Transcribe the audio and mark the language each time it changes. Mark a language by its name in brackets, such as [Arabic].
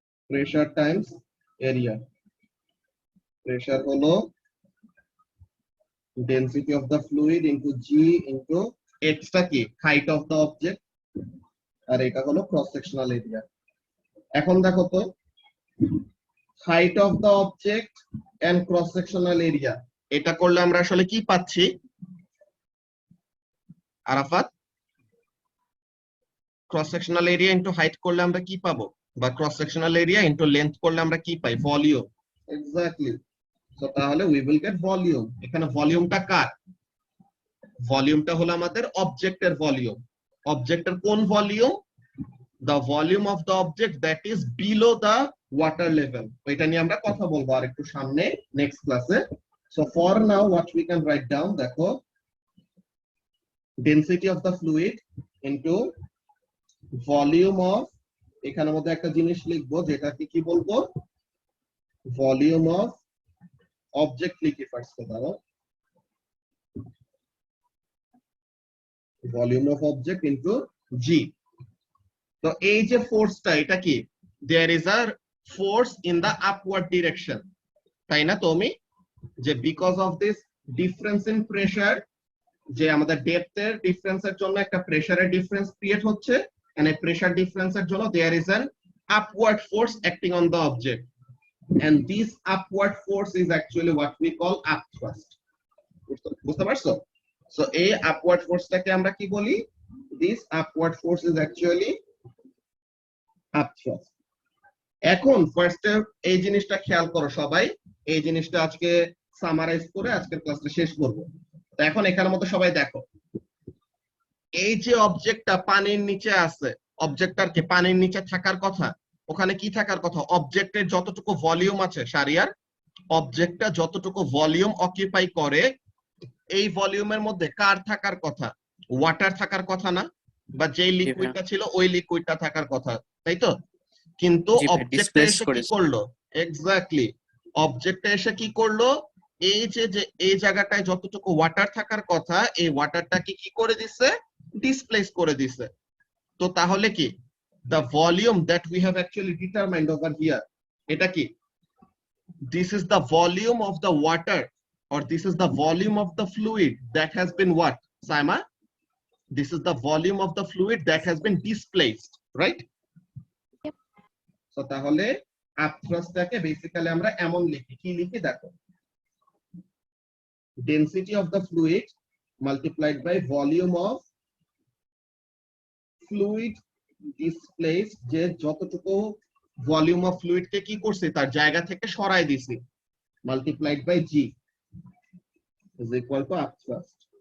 [English] Pressure times area. Pressure হলো density of the fluid into g into x টা কি height of the object, [Bangla] আর এটা হলো [English] cross sectional area। [Bangla] এখন দেখো তো [English] height of the object and cross sectional area, [Bangla] এটা করলে আমরা আসলে কি পাচ্ছি Arafat? Cross sectional area into height করলে আমরা কি পাবো, বা cross sectional area into length করলে আমরা কি পাই? ভলিউম। [English] Exactly, so তাহলে we will get volume. [Bangla] এখানে ভলিউমটা কার? ভলিউমটা হলো আমাদের অবজেক্টের ভলিউম। অবজেক্টের কোন volume? [English] the volume of the object that is below the water level। [Bangla] এটা নিয়ে আমরা কথা বলবো আর একটু সামনে নেক্সট ক্লাসে। [English] so for now what we can write down, দেখো density of the fluid into volume of, [Bangla] এখানের মধ্যে একটা জিনিস লিখবো যেটাকে কি বলবো, [English] volume of object [Bangla] লিখি ফার্স্ট, দাও [English] volume of object into g। [Bangla] তো এই যে ফোর্সটা, এটা কি [English] there is a force in the upward direction, [Bangla] তাই না তুমি? [English] যে because of this difference in pressure, [Bangla] যে আমাদের ডেপথের ডিফারেন্সের জন্য একটা প্রেসারের ডিফারেন্স ক্রিয়েট হচ্ছে, [English] and a pressure difference এর জন্য there is an upward force acting on the object, and this upward force is actually what we call upthrust। [Bangla] বুঝতে পারছো? so এই upward forceটাকে আমরা কি বলি? [English] this upward force is actually upthrust। [Bangla] এখন ফার্স্টে এই জিনিসটা খেয়াল করো সবাই, এই জিনিসটা আজকে সামারাইজ করে আজকের ক্লাসটা শেষ করব। তো এখন এখানের মধ্যে সবাই দেখো, এই যে অবজেক্টটা পানির নিচে আছে, অবজেক্টটার কি পানির নিচে থাকার কথা? ওখানে কি থাকার কথা, অবজেক্টের যতটুকু ভলিউম আছে শারিয়ার, অবজেক্টটা যতটুকু ভলিউম অকিউপাই করে এই ভলিউমের মধ্যে কার থাকার কথা, ওয়াটার থাকার কথা না, বা যেই লিকুইডটা ছিল ওই লিকুইডটা থাকার কথা, তাই তো? কিন্তু অবজেক্টটা এসে কি করলো, এক্স্যাক্টলি অবজেক্টটা এসে কি করলো, এই যে যে এই জায়গাটায় যতটুকু ওয়াটার থাকার কথা এই ওয়াটারটাকে কি করে দিছে, ডিসপ্লেস করে দিছে। তো তাহলে কি [English] the volume that we have actually determined over here, [Bangla] এটা কি, [English] this is the volume of the water or this is the volume of the fluid that has been what, Saima? This is the volume of the fluid that has been displaced, right? Yep. [Bangla] So তাহলে upthrustটাকে basically আমরা এমন লিখি, কি লিখি দেখো, [English] density of the fluid multiplied by volume of fluid displaced, [Bangla] যে যতটুকু volume of fluid কে কি করছে তার জায়গা থেকে সরাই দিছি, [English] Multiplied by g is equal to upthrust.